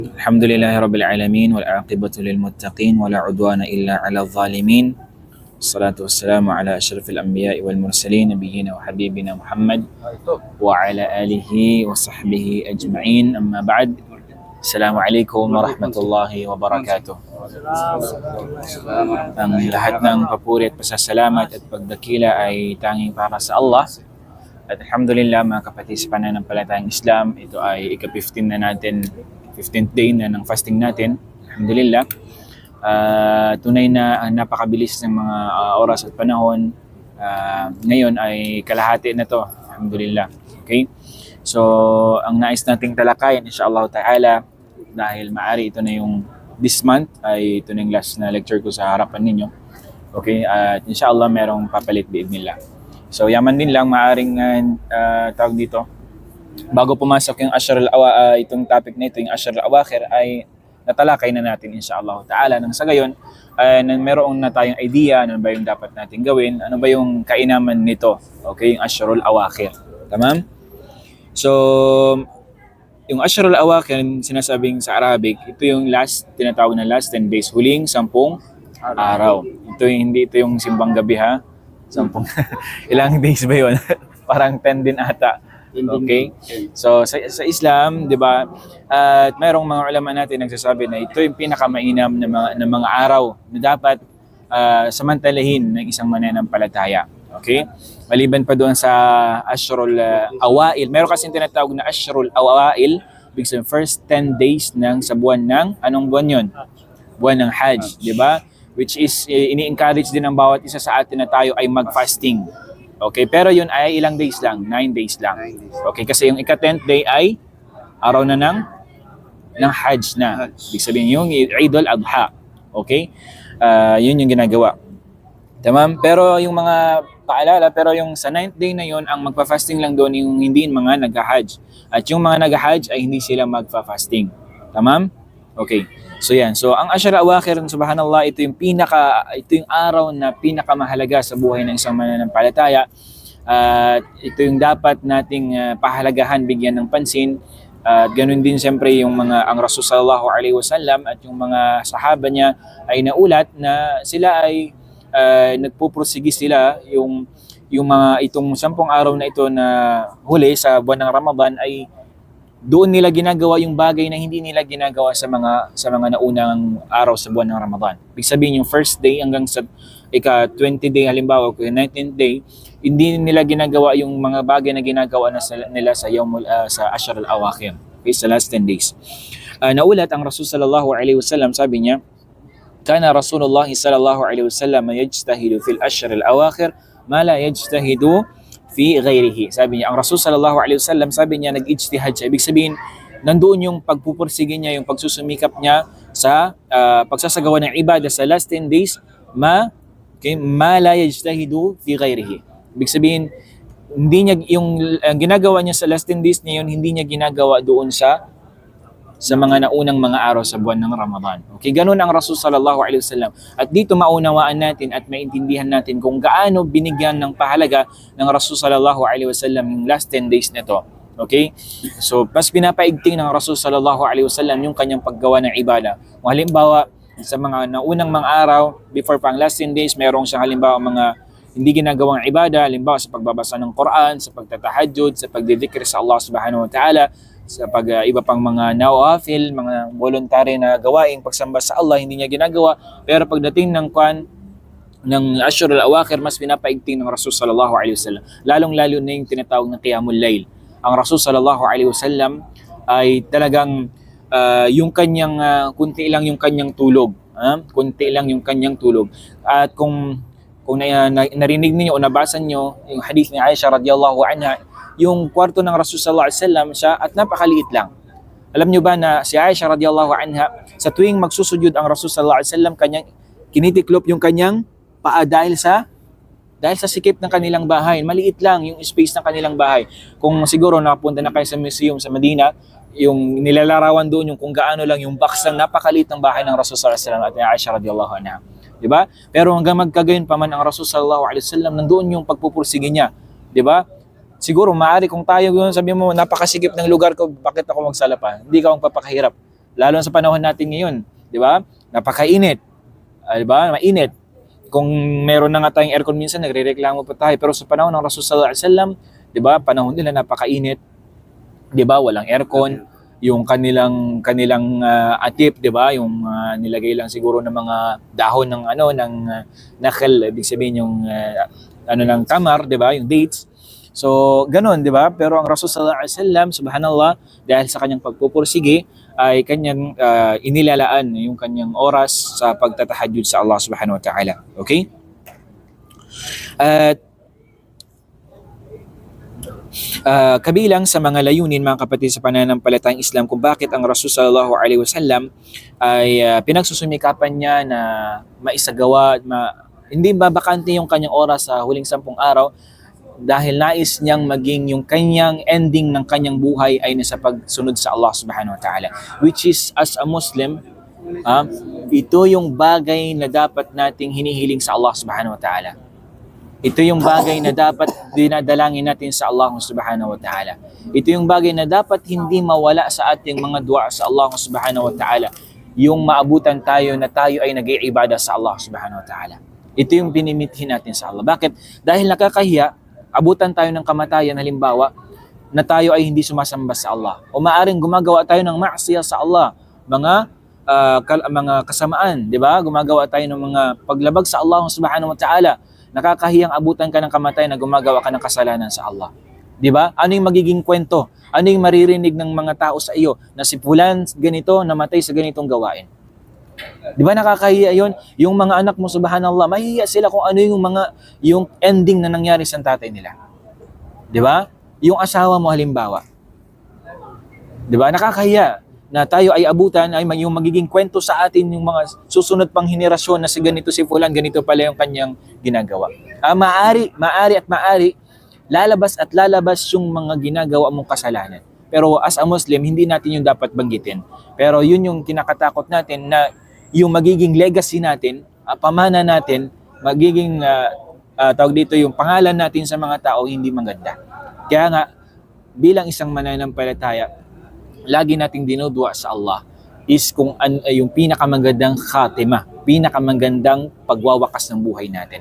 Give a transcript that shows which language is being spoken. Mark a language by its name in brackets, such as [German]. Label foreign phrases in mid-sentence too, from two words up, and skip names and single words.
[Arabic] الحمد لله رب العالمين والعاقبة للمتقين ولا عدوان إلا على الظالمين. الصلاة والسلام على أشرف الأنبياء والمرسلين نبينا وحبيبنا محمد وعلى آله وصحبه أجمعين. أما بعد، السلام عليكم ورحمة الله وبركاته. [Filipino] Ang lahat ng papuri at pasasalamat at pagdakila ay tanging para sa Allah. At alhamdulillah mga kapatid sa pananampalatayang Islam, ito ay ika-15 na natin, [English] 15th day [Filipino] na ng fasting natin. Alhamdulillah. Tunay na napakabilis ng mga oras at panahon. Ngayon ay kalahati na to. Alhamdulillah. Okay? So, ang nais nating talakayan, [Arabic] إن شاء الله تعالى, [Filipino] dahil maari ito na yung [English] this month, [Filipino] ay ito na yung last na lecture ko sa harapan ninyo. Okay? At insyaAllah merong papalit biidnillah. So, yaman din lang, maaring tawag dito. Bago pumasok yung itong topic na ito, yung Ashr al-Awakhir, ay natalakay na natin [Arabic] إن شاء الله تعالى. [Filipino] Nang sa gayon, meron na tayong idea, ano ba yung dapat natin gawin, ano ba yung kainaman nito, okay, yung Ashr al-Awakhir. Tamam? So, yung Ashr al-Awakhir, sinasabing sa Arabic, ito yung tinatawag na [English] last 10 days, [Filipino] huling 10 araw. Hindi ito yung simbang gabi ha. 10 ilang days ba yun? Parang 10 din ata. Okay? So sa Islam, 'di ba? At mayroong mga ulama natin nagsasabi na ito yung pinakamainam na mga araw na dapat samantalahin ng isang mananampalataya. Okay? Maliban pa doon sa Ashrul Awail. Meron kasing tinatawag na Ashrul Awail, ibig sabihin [English] first 10 days [Filipino] sa buwan ng anong buwan 'yon? Buwan ng Hajj, 'di ba? [English] Which is [Filipino] ini-encourage din ng bawat isa sa atin na tayo ay mag-fasting. Okay, pero yun ay ilang days lang, 9 days lang. Okay, kasi yung ika-10th day ay araw na ng Hajj na. Ibig sabihin yung Eid al-Adha. Okay? Yun yung ginagawa. Tamam? Pero yung mga paalala, pero yung sa 9th day na yun, ang magpa-fasting lang doon yung hindi mga nag-Hajj. At yung mga nag-Hajj ay hindi sila magpa-fasting. Tamam? Okay. So yan. So ang Ashr al-Awakhir, subhanallah, ito yung araw na pinakamahalaga sa buhay ng isang mananampalataya. Ito yung dapat nating pahalagahan, bigyan ng pansin. Ganun din siyempre ang Rasul [Arabic] صلى الله عليه وسلم [Filipino] at yung mga sahaba niya ay naulat na sila ay nagpupursige sila yung itong 10 araw na ito na huli sa buwan ng Ramadan ay doon nila ginagawa yung bagay na hindi nila ginagawa sa mga naunang araw sa buwan ng Ramadan. Ibig sabihin yung first day hanggang sa ika-20 day halimbawa o 19th day, hindi nila ginagawa yung mga bagay na ginagawa nila sa Ashr al-Awakhir, okay, sa [English] last 10 days. [Filipino] Naulat ang Rasul [Arabic] صلى الله عليه وسلم, [Filipino] sabi niya, [Arabic] كان رسول الله صلى الله عليه وسلم يجتهد في العشر الأواخر ما لا يجتهد في غيره. [Filipino] Sabi niya, ang Rasul [Arabic] صلى الله عليه وسلم, [Filipino] sabi niya, nag-ijtihad siya. Ibig sabihin, nandoon yung pagpupursige niya, yung pagsusumikap niya sa pagsasagawa ng ibadah sa [English] last 10 days, [Arabic] ما لا يجتهد في غيره. [Filipino] Ibig sabihin, hindi niya yung ginagawa niya sa [English] last 10 days [Filipino] niya yun, hindi niya ginagawa doon sa mga naunang mga araw sa buwan ng Ramadan. Okay, ganun ang Rasul [Arabic] صلى الله عليه وسلم. [Filipino] At dito maunawaan natin at maintindihan natin kung gaano binigyan ng pahalaga ng Rasul [Arabic] صلى الله عليه وسلم [Filipino] yung [English] last 10 days [Filipino] nito. Okay? So, mas pinapaigting ng Rasul [Arabic] صلى الله عليه وسلم [Filipino] yung kanyang paggawa ng ibada. Kung halimbawa, sa mga naunang mga araw, before pang [English] last 10 days, [Filipino] mayroong siyang halimbawa mga hindi ginagawang ibada, halimbawa sa pagbabasa ng Quran, sa pagtatahajjud, sa pagdidikir sa Allah [Arabic] سبحانه وتعالى, [Filipino] sa iba pang mga nawafil, mga voluntary na gawain, pagsamba sa Allah, hindi niya ginagawa. Pero pagdating ng Ashr al-Awakhir, mas pinapaigting ng Rasul [Arabic] صلى الله عليه وسلم. [Filipino] Lalong-lalo na yung tinatawag na Qiyamul Layl. Ang Rasul [Arabic] صلى الله عليه وسلم [Filipino] ay talagang kunti lang yung kanyang tulog. Kunti lang yung kanyang tulog. At kung narinig niyo o nabasa niyo yung hadith ni Aisha [Arabic] رضي الله عنها, [Filipino] yung kwarto ng Rasul [Arabic] صلى الله عليه وسلم [Filipino] siya at napakaliit lang. Alam niyo ba na si Aisha [Arabic] رضي الله عنها, [Filipino] sa tuwing magsusujud ang Rasul [Arabic] صلى الله عليه وسلم, [Filipino] kanyang kinitiklop yung kanyang paa dahil sa sikip ng kanilang bahay. Maliit lang yung space ng kanilang bahay. Kung siguro nakapunta na kayo sa museum sa Medina, yung nilalarawan doon yung kung gaano lang yung box ng napakaliit ng bahay ng Rasul [Arabic] صلى الله عليه وسلم [Filipino] at ni Aisha [Arabic] رضي الله عنها. [Filipino] Di ba? Pero hanggang magkagayon pa man ang Rasul [Arabic] صلى الله عليه وسلم, [Filipino] nandoon yung pagpupursige niya. Di ba? Siguro, maaari kung tayo yun, sabi mo, napakasigip ng lugar ko, bakit ako magsala pa? Hindi ka magpapakahirap. Lalo sa panahon natin ngayon, di ba? Napakainit. Di ba? Mainit. Kung meron na nga tayong aircon minsan, nagrereklamo pa tayo. Pero sa panahon ng Rasul [Arabic] صلى الله عليه وسلم, [Filipino] di ba? Panahon nila napakainit. Di ba? Walang aircon. Yung kanilang atip, 'di ba? Yung nilagay lang siguro ng mga dahon ng nakal, ibig sabihin yung ng tamar, 'di ba? Yung dates. So, ganun, 'di ba? Pero ang Rasul [Arabic] صلى الله عليه وسلم, [Filipino] subhanallah, dahil sa kanyang pagpupursige ay kanyang inilalaan yung kanyang oras sa pagtatahajjud sa Allah [Arabic] سبحانه وتعالى. [Filipino] Okay? At kabilang sa mga layunin, mga kapatid, sa pananampalatayang Islam kung bakit ang Rasul [Arabic] صلى الله عليه [Filipino] wasallam ay pinagsusumikapan niya na maisagawa, hindi babakante yung kanyang oras sa huling 10 araw dahil nais niyang maging yung kanyang ending ng kanyang buhay ay nasa pagsunod sa Allah [Arabic] سبحانه وتعالى, [English] which is, as a Muslim, [Filipino] ito yung bagay na dapat nating hinihiling sa Allah [Arabic] سبحانه وتعالى. [Filipino] Ito yung bagay na dapat dinadalangin natin sa Allah [Arabic] سبحانه وتعالى. [Filipino] Ito yung bagay na dapat hindi mawala sa ating mga dua sa Allah [Arabic] سبحانه وتعالى. [Filipino] Yung maabutan tayo na tayo ay nag-iibada sa Allah [Arabic] سبحانه وتعالى. [Filipino] Ito yung pinimithi natin sa Allah. Bakit? Dahil nakakahiya, abutan tayo ng kamatayan, halimbawa, na tayo ay hindi sumasamba sa Allah. O maaring gumagawa tayo ng maksiya sa Allah, mga kasamaan, di ba? Gumagawa tayo ng mga paglabag sa Allah [Arabic] سبحانه وتعالى. [Filipino] Nakakahiyang abutan ka ng kamatayan na gumagawa ka ng kasalanan sa Allah. 'Di ba? Ano yung magiging kwento? Ano yung maririnig ng mga tao sa iyo na si fulan ganito namatay sa ganitong gawain? 'Di ba nakakahiya 'yon? Yung mga anak mo, subhanallah, mahihiya sila kung ano yung ending na nangyari sa tatay nila. 'Di ba? Yung asawa mo halimbawa. 'Di ba? Nakakahiya na tayo ay abutan, ay yung magiging kwento sa atin yung mga susunod pang henerasyon na si ganito si fulan, ganito pala yung kanyang ginagawa. Maari lalabas yung mga ginagawa mong kasalanan. [English] Pero as a Muslim, [Filipino] hindi natin yung dapat banggitin. Pero yun yung kinakatakot natin na yung magiging legacy natin, pamana natin, magiging tawag dito yung pangalan natin sa mga tao hindi maganda. Kaya nga, bilang isang mananampalataya, lagi nating dinudua sa Allah is kung yung pinakamagandang khatima, pinakamagandang pagwawakas ng buhay natin.